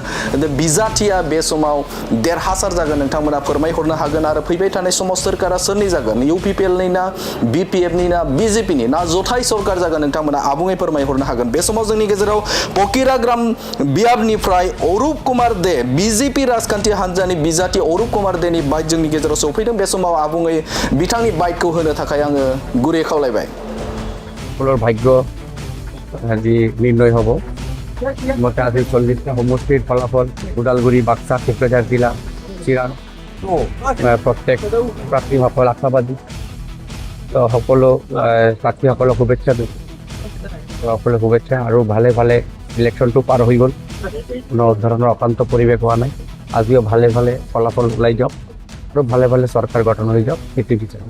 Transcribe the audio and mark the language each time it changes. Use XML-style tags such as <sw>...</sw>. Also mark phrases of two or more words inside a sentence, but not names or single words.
<brx>बिजाथिया बे समाव देरहासार जागोन नोंथांमोना फोरमायहरनो हागोन आरो फैबाय थानाय समाव सोरखारा सोरनि जागोन UPPL नि ना BPF नि ना BJP नि ना जथाय सरकार जागोन नोंथांमोना आबुङै फोरमायहरनो हागोन बे समाव जोंनि गेजेराव पकिराग्राम बियाबनिफ्राय अरुप कुमार दे BJP राजखान्थि हानजानि बिजाथि अरुप कुमार देनि बाइट जोंनि गेजेराव सफैदों बे समाव आबुङै बिथांनि बाइटखौ होनो थाखाय आङो गुरै खावलायबाय</brx> <as>সকলৰ ভাগ্য আজি নিৰ্ণয় হ'ব মতে আজি 40টা সমষ্টিৰ ফলাফল ওদালগুৰি বাক্সা কোকৰাঝাৰ জিলা চিৰাং প্ৰত্যেক প্ৰাৰ্থীসকল আশাবাদী তো সকলো প্ৰাৰ্থীসকলক শুভেচ্ছা দিওঁ সকলো শুভেচ্ছা আৰু ভালে ভালে ইলেকশ্যনটো পাৰ হৈ গ'ল কোনো ধৰণৰ অশান্ত পৰিৱেশ হোৱা নাই আজিও ভালে ভালে ফলাফল ওলাই যাওক আৰু ভালে ভালে চৰকাৰ গঠন হৈ যাওক সেইটো বিচাৰোঁ</as>